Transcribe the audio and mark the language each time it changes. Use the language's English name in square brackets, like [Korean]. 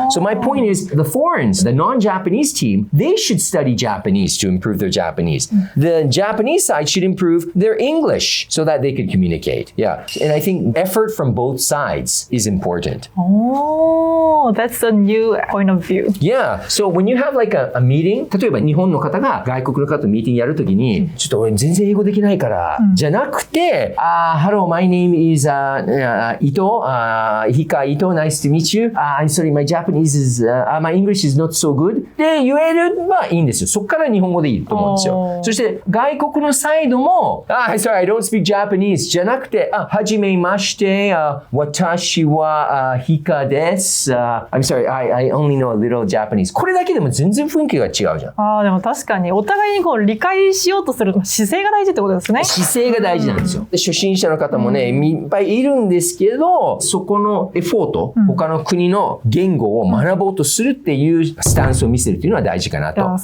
[English] So my point is the foreigners, the non-Japanese team, they should study Japanese to improve their Japanese. The Japanese side should improve their English so that they could communicate. Yeah. And I think effort from both sides is important. Oh, that's a new point of view. Yeah. So when you have like a meeting, [Japanese] 例えば日本の方が外国の方とミーティングやるときに、ちょっと俺全然英語できないから、じゃなくて、 [English] Hello, my name is Ito, Hika Ito, nice to meet you. I'm sorry, my Japanese is, my English is not so good. [Japanese] で言えればいいんですよ。そこから日本語でいいと思うんですよ。そして外国のサイドも、 [English] sorry, I don't speak Japanese [Japanese] じゃなくて、はじめまして、私はHikaです。 [English] I'm sorry, I only know a little Japanese. [Japanese] これだけでも全然雰囲気が違うじゃん。でも確かにお互いにこう理解しようとする姿勢が大事ってことですね。姿勢が大事なんですよ。で初心者の方もね、いっぱいいるんですけど、そこのエフォート、他の国の言語を学ぼうとするっていうスタンスを見せるっていうのは大事かなと。